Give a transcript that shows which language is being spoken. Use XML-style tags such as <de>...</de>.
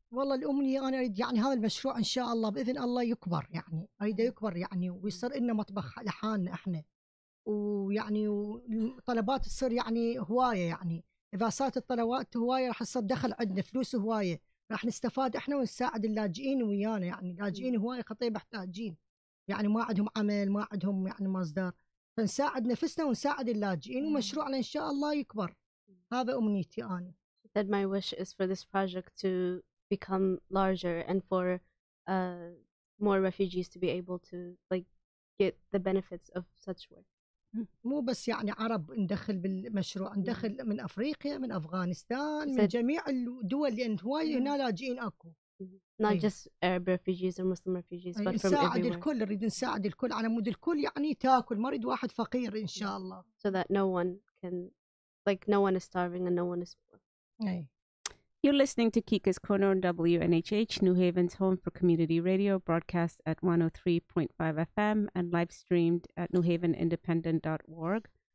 <ar>والله الأمنية أنا أريد يعني هذا المشروع إن شاء الله بإذن الله يكبر يعني أريده يكبر يعني ويصير لنا مطبخ لحالنا إحنا ويعني طلبات تصير يعني هواية يعني إذا صارت الطلبات هواية راح يصير دخل عندنا فلوس هواية راح نستفاد إحنا ونساعد اللاجئين ويانا يعني اللاجئين هواية خطير محتاجين يعني ما عندهم عمل ما عندهم يعني مصدر فنساعد نفسنا ونساعد اللاجئين ومشروعنا إن شاء الله يكبر هذا أمنيتي أنا.</ar> <en>That my wish is for this project to become larger and for more refugees to be able to like get the benefits of such work.</en> <ar>مو بس يعني عرب ندخل بالمشروع ندخل من أفريقيا من أفغانستان من جميع الدول لأن هواي هنا لاجئين أكو.</ar> <en>Not just Arab refugees or Muslim refugees but from</en> <ar>نساعد</ar> <en>everywhere.</en> <ar>الكل نريد نساعد الكل على مود الكل يعني تاكل ما نريد واحد فقير إن شاء الله.</ar> <en>So that no one is starving and no one is poor. You're listening to Kica's Corner on WNHH, New Haven's home for community radio, broadcast at 103.5 FM and live streamed at newhavenindependent.org.</en>